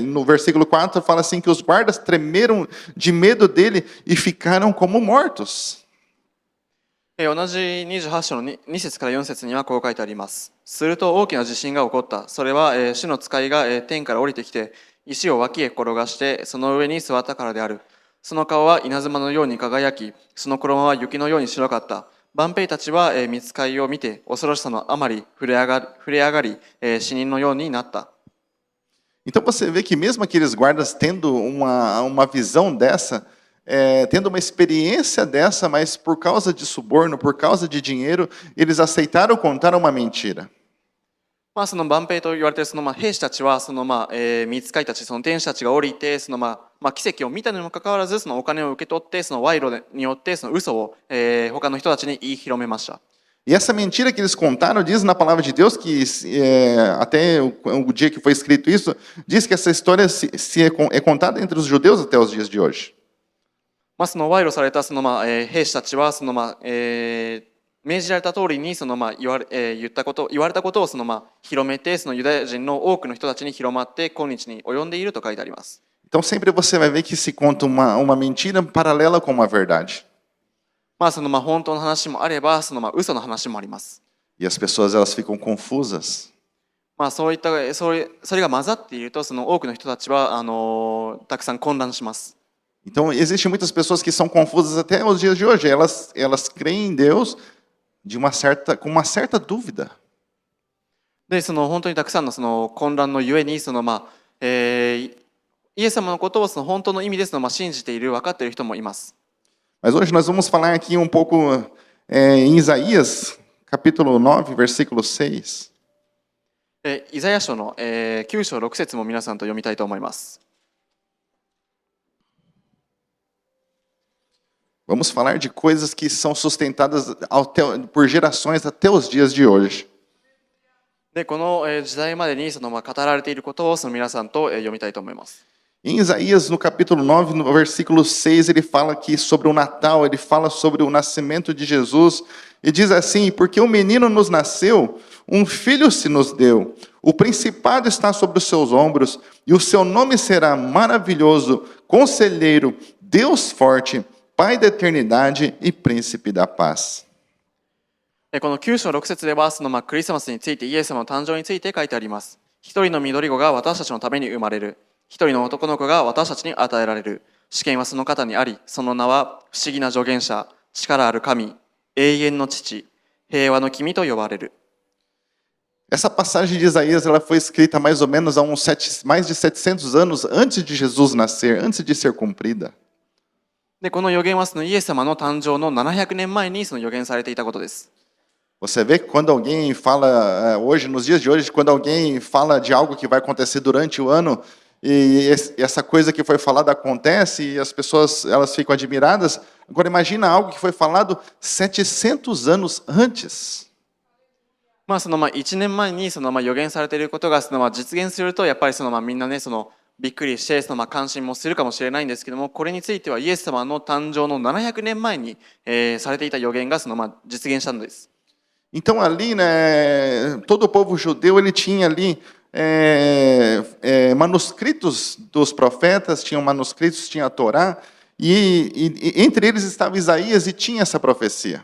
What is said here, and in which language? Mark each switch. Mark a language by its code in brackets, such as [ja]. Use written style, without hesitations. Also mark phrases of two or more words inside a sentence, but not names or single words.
[pt] No versículo 4 fala assim que os guardas tremeram de medo dele e ficaram como mortos. [ja] 同じ28章の 2節から4節にはこう書いてあります。すると大きな地震が起こった。それは、主の使いが、天から降りてきて、石を脇へ転がして、その上に座ったからである。その顔は稲妻のように輝き、その衣は雪のように白かった。万兵たちは、御使いを見て、恐ろしさのあまり触れ上がり、死人のようになった。 [pt] Então você vê que mesmo aqueles guardas tendo uma visão dessa, tendo uma experiência dessa, mas por causa de suborno, por causa de dinheiro, eles aceitaram contar uma mentira. [ja] その万兵と言われているその兵士たちは、御使いたち、その天使たちが降りて、奇跡を見たにもかかわらず、そのお金を受け取って、その賄賂によって、その嘘を、他の人たちに言い広めました。 [pt] E essa mentira que eles contaram diz na palavra de Deus que até o dia que foi escrito isso, diz que essa história é contada entre os judeus até os dias de hoje. [ja] その賄賂されたその、兵士たちはその、命じられた通りにその、言われたことをその、広めて、そのユダヤ人の多くの人たちに広まって今日に及んでいると書いてあります。 [pt] Então sempre você vai ver que se conta uma mentira paralela com uma verdade. [ja] その本当の話もあれば、その嘘の話もあります。 [pt] E as pessoas elas ficam confusas. [ja] そういったそれが混ざっていると、その多くの人たちはたくさん混乱します。 [pt] Então existem muitas pessoas que são confusas até os dias de hoje. Elas creem em Deus com uma certa dúvida. [ja] で、その本当にたくさんのその混乱のゆえに、そのイエス様のことをその本当の意味でその信じている、分かっている人もいます。 [pt] Mas hoje nós vamos falar aqui um pouco em Isaías, capítulo 9, versículo 6. [ja] イザヤ書の9章6節も皆さんと読みたいと思います。 [pt] Vamos falar de coisas que são sustentadas por gerações até os dias de hoje. [ja] で、この時代までにその語られていることをその皆さんと読みたいと思います。 [pt] Em Isaías, no capítulo 9, no versículo 6, ele fala aqui sobre o Natal, ele fala sobre o nascimento de Jesus, e diz assim: porque um menino nos nasceu, um filho se nos deu, o principado está sobre os seus ombros, e o seu nome será maravilhoso, conselheiro, Deus forte, Pai da eternidade e príncipe da paz. [ja] この9章6節ではそのクリスマスについて、イエス様の誕生について書いてあります。一人の緑子が私たちのために生まれる。一人の男の子が私たちに与えられる。主権はその方にあり、その名は不思議な助言者、力ある神、永遠の父、平和の君と呼ばれる。 [pt] Essa passagem de Isaías ela foi escrita mais ou menos há mais de 700 anos antes de Jesus nascer, antes de ser cumprida. [ja] で、この予言はそのイエス様の誕生の700年前にその予言されていたことです。 [pt] Você vê que quando alguém fala, hoje, nos dias de hoje, quando alguém fala de algo que vai acontecer durante o ano, e essa coisa que foi falada acontece, e as pessoas elas ficam admiradas, agora imagina algo que foi falado 700 anos antes. [ja] その1年前にその予言されていることがその実現すると、やっぱりそのみんなね、そのびっくりしてその関心もするかもしれないんですけども、これについてはイエス様の誕生の700年前に、されていた予言がその実現したのです。 [pt] Então ali, né, todo o povo judeu ele tinha ali manuscritos dos profetas, tinham manuscritos, tinha a Torá, e entre eles estava Isaías e tinha essa profecia.